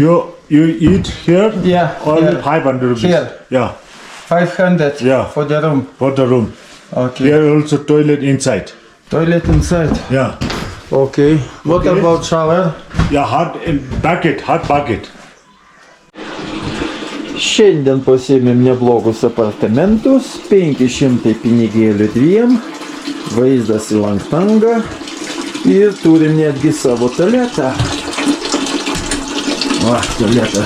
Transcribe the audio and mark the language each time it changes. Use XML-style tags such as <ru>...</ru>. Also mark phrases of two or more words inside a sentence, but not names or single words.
<en>You eat here? Yeah. Or Here. 500 rupees? Here. Yeah, 500 Yeah. for the room. for the room. Okay. Here also toilet inside. Toilet inside. Yeah, Okay. What Okay. about shower? yeah, hot bucket.</en> <lt>Šiandien pasiėmėm neblogus apartamentus, 500 pinigėlių 2, vaizdas į Langtangą ir turim netgi savo tualetą. Va, tualetas.</lt>